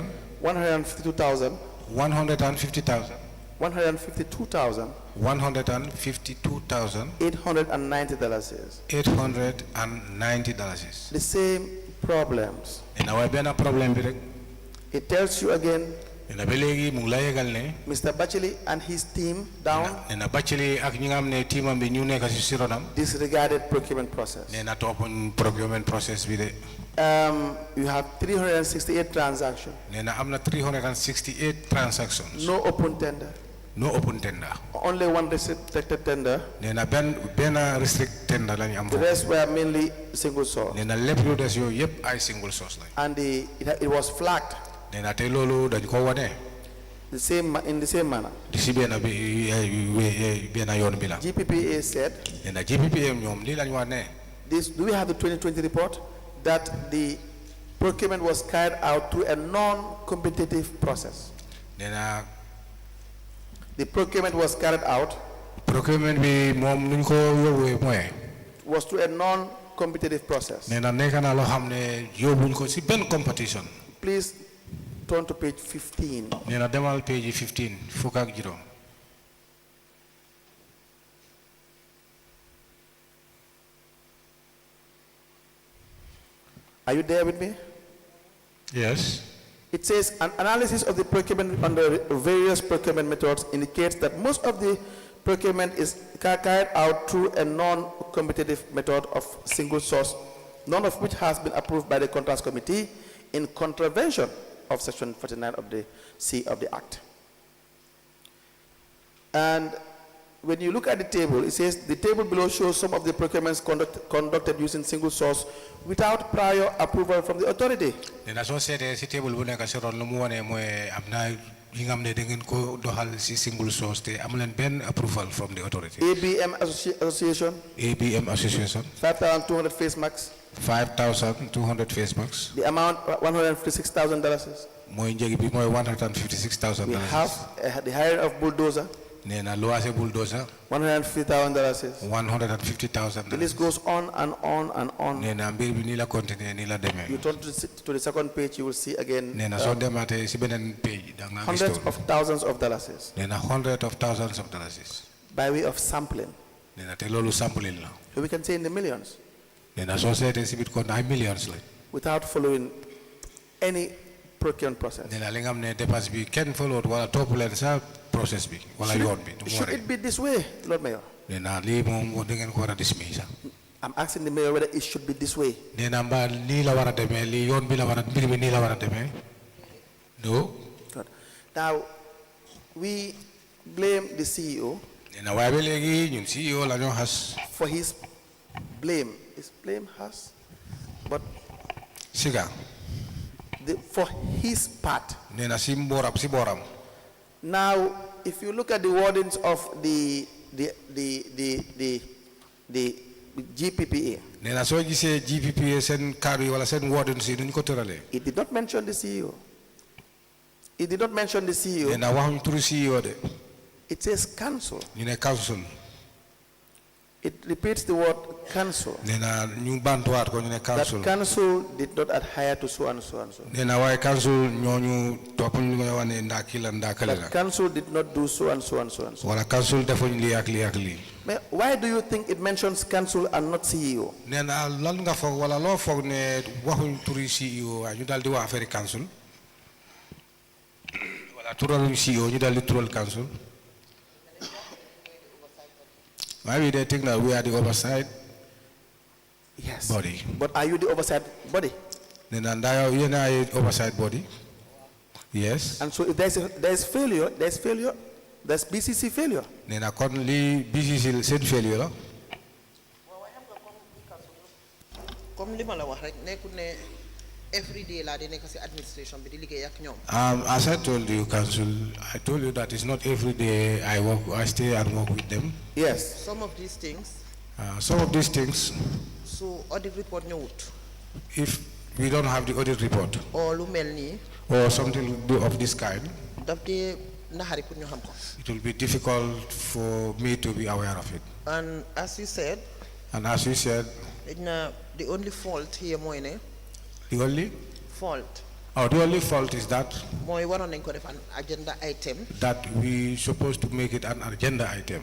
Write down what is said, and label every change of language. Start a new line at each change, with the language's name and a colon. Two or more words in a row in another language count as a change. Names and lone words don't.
English: 152,000. 150,000. 152,000. 152,000. $890. $890. The same problems. In our problem. It tells you again.
Wolof: nena ba legi mu ngi la yegal ne
English: Mr. Batchily and his team down
Wolof: nena Batchily ak ñi nga xam ne teamam bi ñu nekk ci ronam
English: disregarded procurement process.
Wolof: nena toppuñ
English: procurement process
Wolof: bi de
English: You have 368 transactions.
Wolof: nena am na 368 transactions
English: No open tender. no open tender Only one restricted tender.
Wolof: nena ben
English: restrict tender
Wolof: lañ am
English: The rest were mainly single source.
Wolof: nena lepp lu des yo yépp ay
English: single source
Wolof: lañ
English: And it was flagged
Wolof: nena te loolu dañ ko wone
English: in the same manner.
Wolof: di si benn yoon bi la
English: GPPA said,
Wolof: nena GPPM ñoom lii lañ wax ne
English: do we have the 2020 report? That the procurement was carried out through a non-competitive process.
Wolof: nena
English: The procurement was carried out
Wolof: procurement bi moom nuñ ko yóbbuwee mooy
English: was through a non-competitive process.
Wolof: nena nekk na loo xam ne yóbbuñ ko si benn competition
English: Please turn to page 15.
Wolof: nena demal page 15 fukk ak juróom
English: Are you there with me? yes It says an analysis of the procurement under various procurement methods indicates that most of the procurement is carried out through a non-competitive method of single source, none of which has been approved by the Contracts Committee in contravention of Section 49 of the C of the Act. And when you look at the table, it says the table below shows some of the procurements conducted using single source without prior approval from the authority.
Wolof: nena soo seetee si table bu nekk si ron lu mu wone mooy am na yi nga xam ne da ngeen ko doxal si
English: single source
Wolof: te amu leen benn
English: approval from the authority ABM Association, ABM Association 5,200 face masks, 5,200 face masks the amount $156,000.
Wolof: mooy njëg bi mooy $156,000
English: We have the hiring of bulldozer,
Wolof: nena luwaase bulldozer
English: $150,000. $150,000 The list goes on and on and on.
Wolof: nena mbir bi nii la continuer nii la demee
English: You turn to the second page, you will see again
Wolof: nena soo demaatee si beneen page da nga gis
English: hundreds tool of thousands of dollars nena hundreds of thousands of dollars by way of sampling.
Wolof: nena te loolu sampling la
English: So we can say in the millions
Wolof: nena soo seetee si biir kon ay millions la
English: without following any procurement process.
Wolof: nena li nga xam ne dépense bi kenn follow wala topp leen sa process bi wala yoon bi du mu
English: Should
Wolof: waree
English: it be this way, Lord Mayor?
Wolof: nena lii moom da ngeen ko war a dismiss
English: I'm asking the mayor whether it should be this way.
Wolof: nena mbaa lii la war a demee lii yoon bi la war a mbir bi nii la war a demee no
English: Good. Now, we blame the CEO
Wolof: nena waaye ba léegi ñun CEO la ñoo xas
English: for his blame. Is blame has? But siga for his part.
Wolof: nena si booram
English: Now, if you look at the wordings of the GPPA,
Wolof: nena soo gisee GPPA seen kaddu yi wala seen wording si duñ ko tëralee
English: it did not mention the CEO. It did not mention the CEO.
Wolof: nena waxuñ turu CEO de
English: It says council.
Wolof: ñu ne council
English: It repeats the word council.
Wolof: nena ñu bantuwaat ko ñu ne council
English: That council did not adhere to so and so and so.
Wolof: nena waaye council ñooñu toppuñ lu nga wax ne ndaa kii la ndaa kale la
English: That council did not do so and so and so and so.
Wolof: wala council defuñ lii ak lii ak lii
English: Why do you think it mentions council and not CEO?
Wolof: nena lan nga foog wala loo foog ne waxuñ turi CEO waaye ñu daal di wax affaire council wala turaluñ CEO ñu daal di tural council
English: maybe they think that we are the oversight Yes. body But are you the oversight body?
Wolof: nena ndaa yow yéen ay
English: oversight body yes And so if there's failure, there's BCC failure.
Wolof: nena kon lii BCC seen failure la comme li ma la wax rek nekkul ne
English: every day
Wolof: laa di nekk ci administration bi di liggéey ak ñoom.
English: As I told you, Council, I told you that it's not every day I stay and work with them. Yes. Some of these things, Some of these things, so audit report ñëwut if we don't have the audit report
Wolof: or lu mel nii
English: or something of this kind,
Wolof: daf dee naxari pour ñu xam ko.
English: it will be difficult for me to be aware of it. And as you said, And as you said, the only fault here
Wolof: mooy ne
English: the only fault is that
Wolof: mooy waroon nañ ko def
English: an agenda item. that we supposed to make it an agenda item.